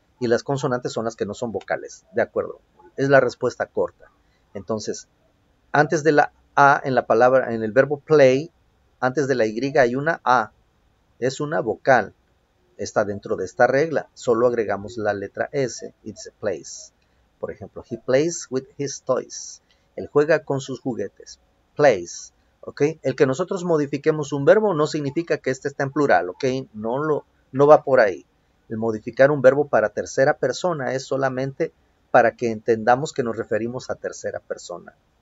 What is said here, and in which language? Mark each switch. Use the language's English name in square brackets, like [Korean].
[Spanish] Y las consonantes son las que no son vocales, de acuerdo. Es la respuesta corta. Entonces, antes de la A en la palabra, en el verbo play, antes de la Y hay una A. Es una vocal. Está dentro de esta regla. Solo agregamos la letra S. [English] It's a plays. [Spanish] Por ejemplo, [English] he plays with his toys. [Spanish] Él juega con sus juguetes. Plays. ¿Ok? El que nosotros modifiquemos un verbo no significa que este está en plural. ¿Ok? No va por ahí. El modificar un verbo para tercera persona es solamente para que entendamos que nos referimos a tercera persona.